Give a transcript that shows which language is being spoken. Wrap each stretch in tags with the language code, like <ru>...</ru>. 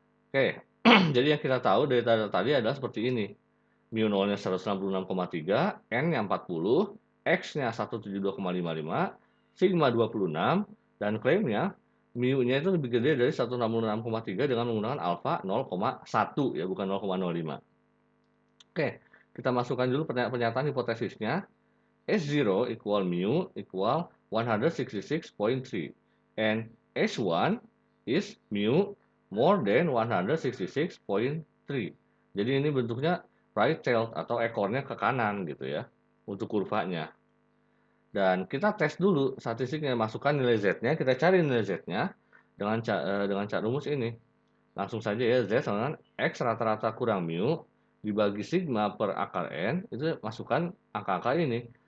<id>Oke, jadi yang kita tahu dari data tadi adalah seperti ini. Mu 0-nya 166,3, N-nya 40, X-nya 172,55, sigma 26, dan klaimnya mu-nya itu lebih gede dari 166,3 dengan menggunakan alfa 0,1 ya, bukan 0,05. Oke, kita masukkan dulu pernyataan hipotesisnya.</id> <en>S0 equal mu equal 166.3 and S1 is mu more than 166.3.</en> <id>Jadi ini bentuknya right tailed atau ekornya ke kanan gitu ya untuk kurvanya. Dan kita tes dulu statistiknya, masukkan nilai Z-nya, kita cari nilai Z-nya dengan cara rumus ini. Langsung saja ya, Z sama dengan X rata-rata kurang mu dibagi sigma per akar N, itu masukkan angka-angka ini.</id>